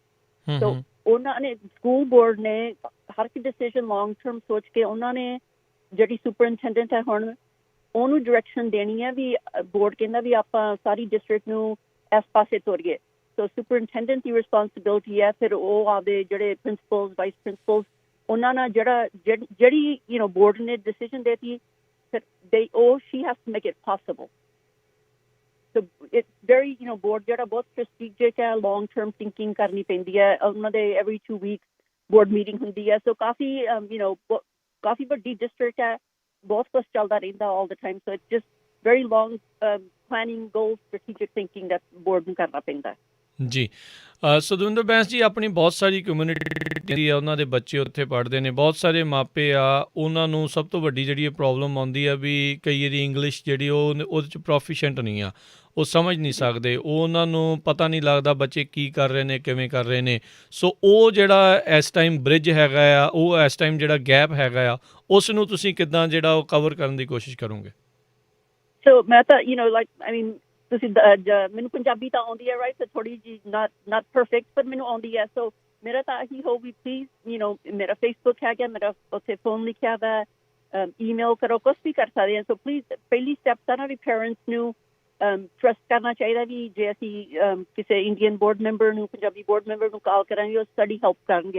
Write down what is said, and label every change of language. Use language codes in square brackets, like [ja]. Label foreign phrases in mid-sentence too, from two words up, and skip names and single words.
[pa] ਸੋ ਉਹਨਾਂ ਨੇ ਸਕੂਲ ਬੋਰਡ ਨੇ ਹਰ ਇੱਕ ਡਿਸੀਜ਼ਨ [en] long term [pa] ਸੋਚ ਕੇ ਉਹਨਾਂ ਨੇ ਜਿਹੜੀ ਸੁਪਰਇੰਟੈਂਡੈਂਟ ਹੈ ਹੁਣ ਉਹਨੂੰ ਡਾਇਰੈਕਸ਼ਨ ਦੇਣੀ ਹੈ ਵੀ ਬੋਰਡ ਕਹਿੰਦਾ ਵੀ ਆਪਾਂ ਸਾਰੀ ਡਿਸਟ੍ਰਿਕਟ ਨੂੰ ਇਸ ਪਾਸੇ ਤੋਰੀਏ। ਸੋ ਸੁਪਰਇੰਟੈਂਡੈਂਟ ਦੀ ਰਿਸਪੋਂਸਿਬਿਲਿਟੀ ਹੈ ਫਿਰ ਉਹ ਆਪਦੇ ਜਿਹੜੇ ਪ੍ਰਿੰਸੀਪਲਸ ਵਾਈਸ ਪ੍ਰਿੰਸੀਪਲਸ ਉਹਨਾਂ ਨਾਲ ਜਿਹੜੀ ਬੋਰਡ ਨੇ ਡਿਸੀਜ਼ਨ ਦੇਤੀ ਫਿਰ [en] she has to make it possible. So it's very board [pa] ਜਿਹੜਾ ਬਹੁਤ [en] strategic ਹੈ long term thinking [pa] ਕਰਨੀ ਪੈਂਦੀ ਹੈ। ਉਹਨਾਂ ਦੇ [en] every 2 weeks board meeting [pa] ਹੁੰਦੀ ਹੈ। ਸੋ ਕਾਫੀ ਵੱਡੀ ਡਿਸਟ੍ਰਿਕਟ ਹੈ ਬਹੁਤ ਕੁਛ ਚੱਲਦਾ ਰਹਿੰਦਾ [en] all the time. So it's just very long planning goals strategic thinking that board [pa] ਨੂੰ ਕਰਨਾ ਪੈਂਦਾ। ਜੀ ਸੋ ਦਵਿੰਦਰ ਬੈਂਸ ਜੀ ਆਪਣੀ ਬਹੁਤ ਸਾਰੀ ਕਮਿਊਨਿਟੀ ਆ ਉਹਨਾਂ ਦੇ ਬੱਚੇ ਉੱਥੇ ਪੜ੍ਹਦੇ ਨੇ ਬਹੁਤ ਸਾਰੇ ਮਾਪੇ ਆ ਉਹਨਾਂ ਨੂੰ ਸਭ ਤੋਂ ਵੱਡੀ ਜਿਹੜੀ ਪ੍ਰੋਬਲਮ ਆਉਂਦੀ ਆ ਵੀ ਕਈ ਵਾਰੀ ਇੰਗਲਿਸ਼ ਜਿਹੜੀ ਉਹਦੇ 'ਚ ਪ੍ਰੋਫੀਸ਼ੀਐਂਟ ਨਹੀਂ ਆ ਉਹ ਸਮਝ ਨਹੀਂ ਸਕਦੇ ਉਹਨਾਂ ਨੂੰ ਪਤਾ ਨਹੀਂ ਲੱਗਦਾ ਬੱਚੇ ਕੀ ਕਰ ਰਹੇ ਨੇ ਕਿਵੇਂ ਕਰ ਰਹੇ ਨੇ। ਸੋ ਉਹ ਜਿਹੜਾ ਇਸ ਟਾਈਮ ਬ੍ਰਿਜ ਹੈਗਾ ਆ ਉਹ ਇਸ ਟਾਈਮ ਜਿਹੜਾ ਗੈਪ ਹੈਗਾ ਆ ਉਸ ਨੂੰ ਤੁਸੀਂ ਕਿੱਦਾਂ ਜਿਹੜਾ ਉਹ ਕਵਰ ਕਰਨ ਦੀ ਕੋਸ਼ਿਸ਼ ਕਰੋਗੇ। ਸੋ ਮੈਂ ਤਾਂ ਤੁਸੀਂ ਮੈਨੂੰ ਪੰਜਾਬੀ ਤਾਂ ਆਉਂਦੀ ਹੈ ਰਾਈਟ ਤੇ ਥੋੜੀ ਜਿਹੀ [en] not perfect [pa] ਪਰ ਮੈਨੂੰ ਆਉਂਦੀ ਹੈ। ਸੋ ਮੇਰਾ ਤਾਂ ਇਹੀ ਹੋ ਵੀ ਪਲੀਜ਼ ਮੇਰਾ ਫੇਸਬੁੱਕ ਹੈਗਾ ਮੇਰਾ ਉੱਥੇ ਫੋਨ ਲਿਖਿਆ ਵਾ ਈਮੇਲ ਕਰੋ ਕੁਛ ਵੀ ਕਰ ਸਕਦੇ ਹਾਂ। ਸੋ ਪਲੀਜ਼ ਪਹਿਲੀ ਸਟੈਪ ਤਾਂ ਨਾ ਵੀ ਪੇਰੈਂਟਸ ਨੂੰ ਟਰਸਟ ਕਰਨਾ ਚਾਹੀਦਾ ਵੀ ਜੇ ਅਸੀਂ ਕਿਸੇ ਇੰਡੀਅਨ ਬੋਰਡ ਮੈਂਬਰ ਨੂੰ ਪੰਜਾਬੀ ਬੋਰਡ ਮੈਂਬਰ ਨੂੰ ਕਾਲ ਕਰਾਂਗੇ ਉਹ ਸਾਡੀ ਹੈਲਪ ਕਰਨਗੇ।